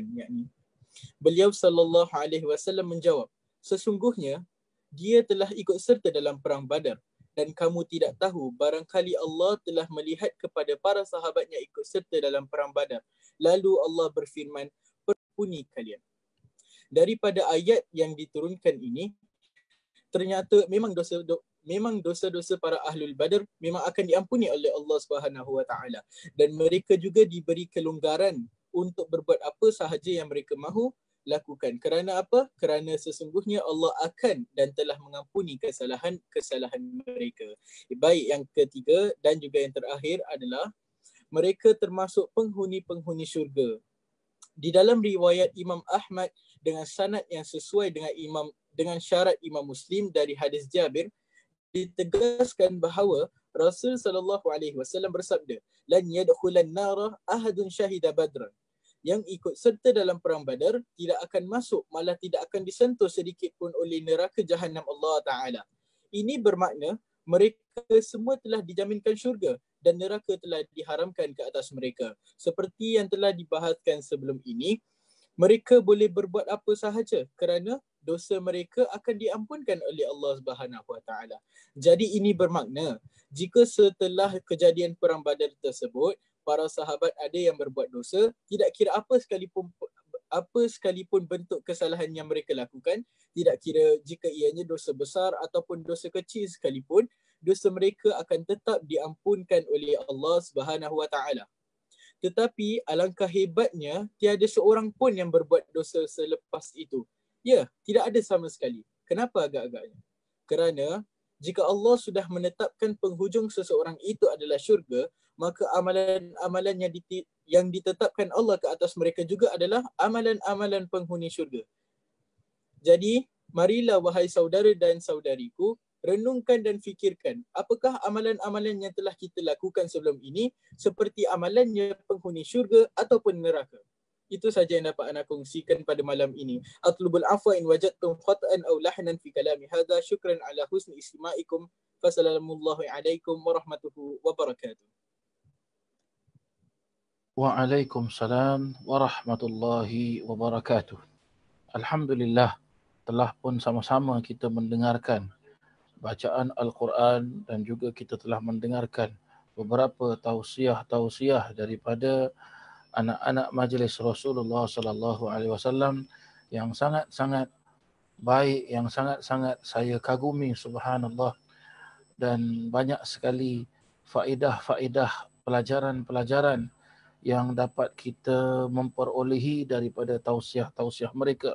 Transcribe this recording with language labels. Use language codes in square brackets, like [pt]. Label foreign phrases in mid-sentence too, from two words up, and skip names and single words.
[ms] Yakni beliau [ar] صلى الله عليه وسلم [ms] menjawab, "Sesungguhnya dia telah ikut serta dalam perang Badar dan kamu tidak tahu barangkali Allah telah melihat kepada para sahabatnya ikut serta dalam perang Badar. Lalu Allah berfirman, perpuni kalian." Daripada ayat yang diturunkan ini, ternyata memang dosa-dosa para Ahlul Badar memang akan diampuni oleh Allah [ar] سبحانه وتعالى, [ms] dan mereka juga diberi kelonggaran untuk berbuat apa sahaja yang mereka mahu lakukan. Kerana apa? Kerana sesungguhnya Allah akan dan telah mengampuni kesalahan mereka. Baik, yang ketiga dan juga yang terakhir adalah mereka termasuk penghuni-penghuni syurga. Di dalam riwayat Imam Ahmad dengan sanad yang sesuai dengan syarat Imam Muslim dari hadis Jabir, ditegaskan bahawa Rasul [ar] صلى الله عليه وسلم [ms] bersabda, [ar] "لن يدخل النار أحد شهد بدرا." [ms] Yang ikut serta dalam perang Badar tidak akan masuk, malah tidak akan disentuh sedikit pun oleh neraka Jahannam [ar] الله تعالى. [ms] Ini bermakna mereka semua telah dijaminkan syurga dan neraka telah diharamkan ke atas mereka. Seperti yang telah dibahaskan sebelum ini, mereka boleh berbuat apa sahaja kerana dosa mereka akan diampunkan oleh Allah [ar] سبحانه وتعالى. [ms] Jadi ini bermakna jika setelah kejadian perang Badar tersebut para sahabat ada yang berbuat dosa, tidak kira apa sekalipun bentuk kesalahan yang mereka lakukan, tidak kira jika ianya dosa besar ataupun dosa kecil sekalipun, dosa mereka akan tetap diampunkan oleh Allah [ar] سبحانه وتعالى. [ms] Tetapi alangkah hebatnya tiada seorang pun yang berbuat dosa selepas itu. Ya, tidak ada sama sekali. Kenapa agak-agaknya? Kerana jika Allah sudah menetapkan penghujung seseorang itu adalah syurga, maka amalan-amalan yang ditetapkan Allah ke atas mereka juga adalah amalan-amalan penghuni syurga. Jadi, marilah wahai saudara dan saudariku, renungkan dan fikirkan apakah amalan-amalan yang telah kita lakukan sebelum ini seperti amalannya penghuni syurga ataupun neraka. Itu saja yang dapat anda kongsikan pada malam ini. [ar] أطلب العفو إن وجدتم خطأ أو لحنا في كلامي هذا. شكرا على حسن استماعكم. فسلام الله عليكم ورحمة الله وبركاته. وعليكم السلام ورحمة الله وبركاته. [ms] Alhamdulillah, telah pun sama-sama kita mendengarkan bacaan Al-Quran dan juga kita telah mendengarkan beberapa tausiah-tausiah daripada anak-anak majlis Rasulullah [ar] صلى الله عليه وسلم [ms] yang sangat-sangat baik, yang sangat-sangat saya kagumi, subhanallah, dan banyak sekali faedah-faedah, pelajaran-pelajaran yang dapat kita memperolehi daripada tausiah-tausiah mereka.